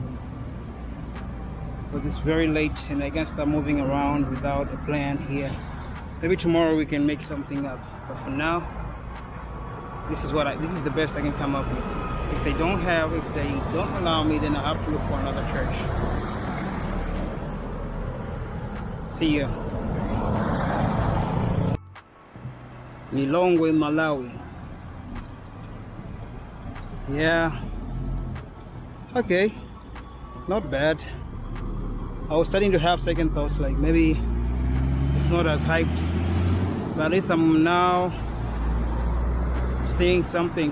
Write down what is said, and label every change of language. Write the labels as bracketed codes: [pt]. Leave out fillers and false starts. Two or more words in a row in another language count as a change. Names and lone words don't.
[en] But it's very late and I can start moving around without a plan here. Maybe tomorrow we can make something up. But for now, this is the best I can come up with. If they don't allow me, then I have to look for another church. See ya. Lilongwe, Malawi. Yeah. Okay. Not bad. I was starting to have second thoughts, like maybe it's not as hyped. But at least I'm now seeing something.